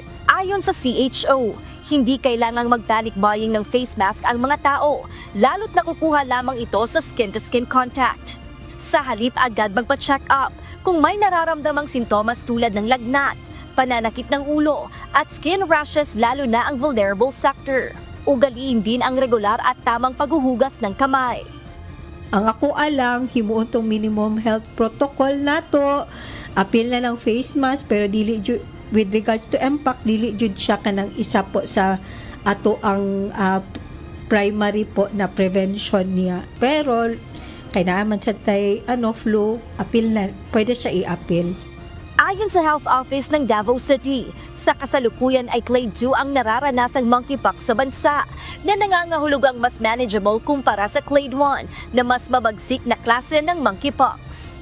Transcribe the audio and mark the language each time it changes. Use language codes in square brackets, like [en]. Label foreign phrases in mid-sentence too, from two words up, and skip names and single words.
[tl] Ayon sa CHO, hindi kailangang magtalikbaying ng face mask ang mga tao, lalo't nakukuha lamang ito sa [en] skin-to-skin contact. [tl] Sa halip agad magpa-check up kung may nararamdamang sintomas tulad ng lagnat, pananakit ng ulo at [en] skin rashes [tl] lalo na ang [en] vulnerable sector. [tl] Ugaliin din ang regular at tamang paghuhugas ng kamay. [ceb] Ang ako alang, himuon tong [en] minimum health protocol [ceb] nato, apil na lang [en] face mask, [ceb] pero dili jud, [en] with regards to mpox, [ceb] dili jud siya kanang isa po sa ato ang primary po na prevention niya. Pero kay naman sa tay flu, apil na, pwede siya i-apil. [tl] Ayon sa Health Office ng Davao City, sa kasalukuyan ay Clade 2 ang nararanasang monkeypox sa bansa na nangangahulugang mas manageable kumpara sa Clade 1 na mas mabagsik na klase ng monkeypox.